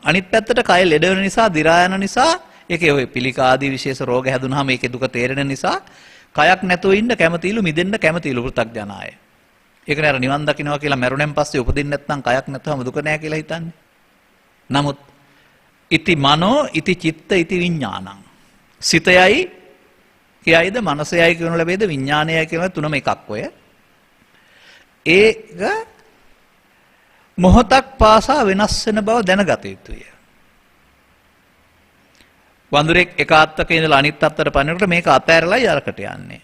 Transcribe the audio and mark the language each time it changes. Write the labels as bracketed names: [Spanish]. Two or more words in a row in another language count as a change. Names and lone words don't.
[Sinhala] අනිත් පැත්තට කය ලෙඩ වෙන නිසා, දි รา යන නිසා, ඒකේ ඔය පිළිකා ආදී විශේෂ රෝග හැදුනහම ඒකේ දුක තේරෙන නිසා කයක් නැතුව ඉන්න කැමතිලු, මිදෙන්න කැමතිලු පෘථග්ජනාය. ඒකනේ අර නිවන් දකින්නවා කියලා මරුණෙන් පස්සේ උපදින්න නැත්නම් කයක් නැතුවම දුක නැහැ කියලා හිතන්නේ. [Pali] නමුත් ඉති මනෝ, ඉති චිත්ත, ඉති විඥානං. [Sinhala] සිතයයි කියයිද, මනසයයි කියනු ලැබේද, විඥානයයි කියන තුනම එකක් ඔය. ඒක මොහොතක් පාසා වෙනස් වෙන බව දැනගත යුතුය. වඳුරෙක් එක අත්තක ඉඳලා අනිත් අත්තට පනිනකොට මේක අතෑරලා යරකට යන්නේ.